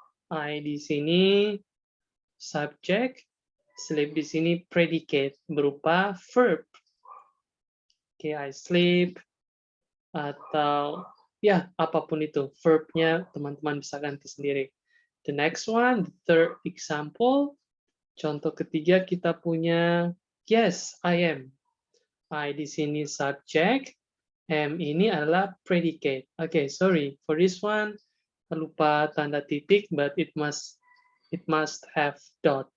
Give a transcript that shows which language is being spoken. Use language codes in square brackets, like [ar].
[id] I di sini subject, sleep di sini predicate berupa verb. Oke, I sleep atau ya apapun itu verbnya teman-teman bisa ganti sendiri. [en] The next one, the third example. [id] Contoh ketiga kita punya [en] yes, I am. [id] I di sini subject, am ini adalah predicate. [en] Okay, sorry for this one. [id] Lupa tanda titik, [en] but it must have dot.